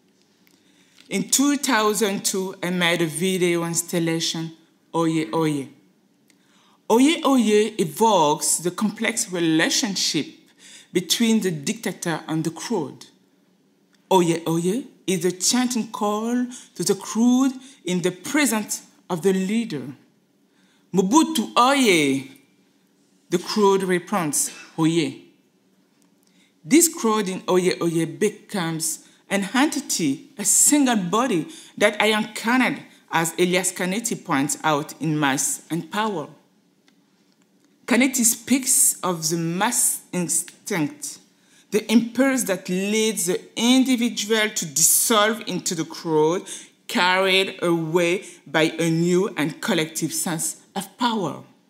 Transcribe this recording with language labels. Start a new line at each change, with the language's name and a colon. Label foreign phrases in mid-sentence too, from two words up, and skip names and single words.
English: In 2002, I made a video installation, Oye Oye. Oye Oye evokes the complex relationship between the dictator and the crowd. Oye Oye is a chanting call to the crowd in the presence of the leader. Mobutu Oye, the crowd responds, Oye. This crowd in Oye Oye becomes an entity, a single body that I incarnate, as Elias Canetti points out in Mass and Power. Canetti speaks of the mass instinct, the impulse that leads the individual to dissolve into the crowd, carried away by a new and collective sense of power.